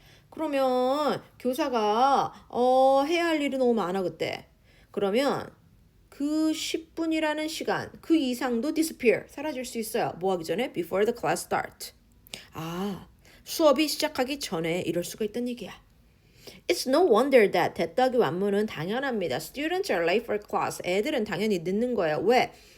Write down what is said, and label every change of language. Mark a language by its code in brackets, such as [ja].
[ko] 그러면 교사가 해야 할 일이 너무 많아 그때. 그러면 그 10분이라는 시간, 그 이상도 disappear, 사라질 수 있어요. 뭐 하기 전에? [en] Before the class start. [ko] 수업이 시작하기 전에 이럴 수가 있다는 얘기야. [en] It's no wonder that [ko] 대따기 완문은 당연합니다. [en] Students are late for class. [ko] 애들은 당연히 늦는 거예요. 왜?